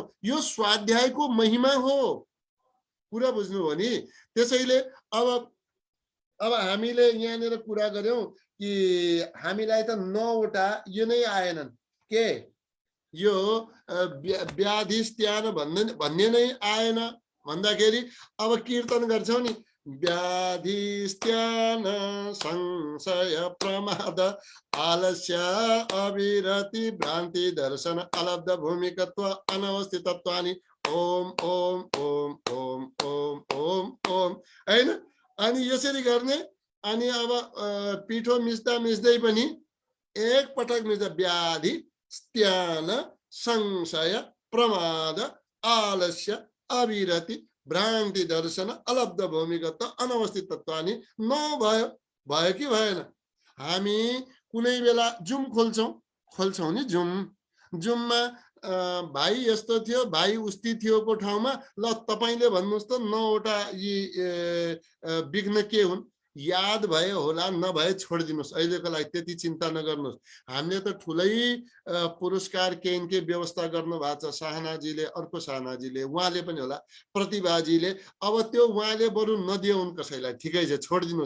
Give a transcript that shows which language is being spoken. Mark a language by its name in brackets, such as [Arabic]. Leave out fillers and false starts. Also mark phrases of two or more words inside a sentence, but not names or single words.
[Nepali] यो स्वाध्यायको महिमा हो, कुरा बुझ्नु हो नि। त्यसैले अब अब हामीले यहाँनिर कुरा गर्यौं कि हामीलाई त 9 वटा यो नै आएनन् के यो व्याधिस्त्यान भन्ने नै आएन भन्दाखेरि अब कीर्तन गर्छौ नि [Sanskrit] व्याधिस्त्यान संशय प्रमाद आलस्य अविरति भ्रान्ति दर्शन अलब्ध भूमिकत्व अनवस्थितत्वानि ओम ओम ओम ओम ओम ओम [Nepali] ओम हैन अनि यसरी गर्ने अनि अब पिठो मिच्दा मिच्दै पनि एक पटक मिच्दा [Sanskrit] व्याधि स्त्यान संशय प्रमाद आलस्य अविरति भ्रान्ति दर्शन अलब्ध भूमिगत अनवस्थित तत्वानि [Nepali] नभयो भयो कि भएन हामी कुनै बेला जुम खोल्छौं नि जुममा भाइ यस्तो थियो भाइ उस्ती थियोको ठाउँमा ल तपाईले भन्नुस् त 9 वटा यी विघ्न के हुन् याद भए होला नभए छोडिदिनुस् अहिलेको लागि त्यति चिन्ता नगर्नुस् हामीले त ठुलै पुरस्कार केनके व्यवस्था गर्नु भएको छ शाहनाजीले अर्को शाहनाजीले उहाँले पनि होला प्रतिभाजीले अब त्यो उहाँले बरु नदिउन् कसैलाई ठिकै छ छोडिदिनुस्